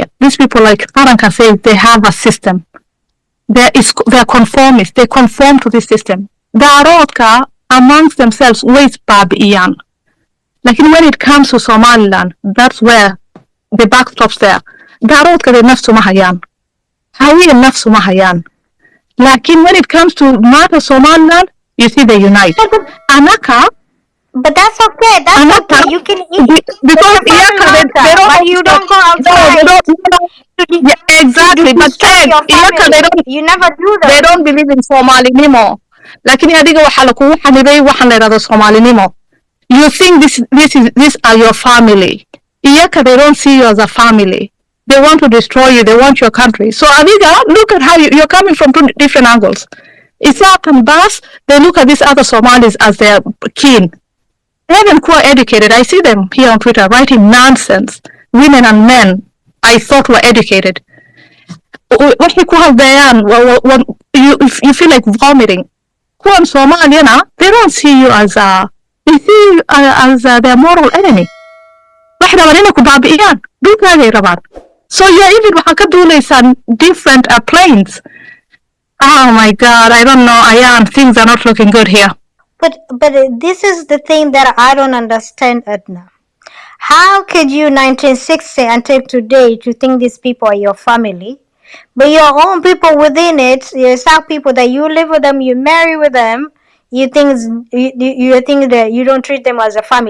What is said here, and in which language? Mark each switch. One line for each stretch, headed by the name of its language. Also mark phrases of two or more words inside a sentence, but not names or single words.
English: These people, like Faran can say, they have a system. They're conformists. They conform to this system. The Arodka, amongst themselves, waste Babiyan. Like when it comes to Somaliland, that's where the back stops there. The Arodka, they
Somali: nafsu mahayan. Hawiya nafsu mahayan.
English: Lakin when it comes to matter Somaliland, you see they unite.
Somali: Anaka,
English: But that's okay. That's
Somali: Anaka,
English: okay. You can eat with because your family they matter, don't but you also, don't go no, they outside don't, no, to, yeah, to exactly. But destroy your
Somali: Iyaka,
English: family. You never do they that. don't believe in Somalinimo.
Somali: Lakin adiga waxa lakugu xanibay waxaan la yidhahdo Somalinimo.
English: You think these are your family. Iyaka, they don't see you as a family. They want to destroy you. They want your country. So adiga, look at how you're coming from two different angles. Isaaq and Bas, they look at these other Somalis as their kin. Even who are educated, I see them here on Twitter writing nonsense. Women and men I thought were educated.
Somali: Waxay ku hadlayaan,
English: you feel like vomiting.
Somali: Kuwan Soomaaliyana,
English: they don't see you as they see you as their moral enemy.
Somali: Waxay rabaan inay ku baabi'iyaan. Dhulkaagay rabaan.
English: So yeah, even
Somali: waxaa ka duulaysaan
English: different planes. Oh my God, I don't know, Ayan, things are not looking good here. But this is the thing that I don't understand, Edna. How could you 1960 until today to think these people are your family, but your own people within it, your South people that you live with them, you marry with them, you think that you don't treat them as a family.